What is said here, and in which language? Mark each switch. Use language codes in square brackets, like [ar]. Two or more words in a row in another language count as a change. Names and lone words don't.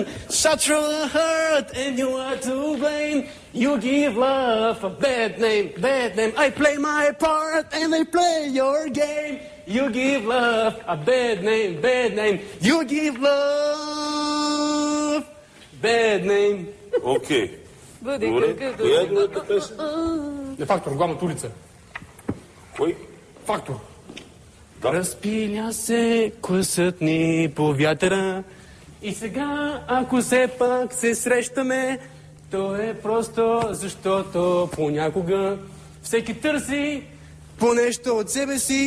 [en] Shot through the heart, and you are to blame. You give love a bad name, bad name. I play my part, and I play your game. You give love a bad name, bad name. You give love bad name. [bg] Окей. Добре. Коя е другата песен? Не Фактор, главната улица. Кой? Фактор. Да. Разпиля се клъсът ни по вятъра и сега, ако все пак се срещаме, то е просто защото понякога всеки търси по нещо от себе си.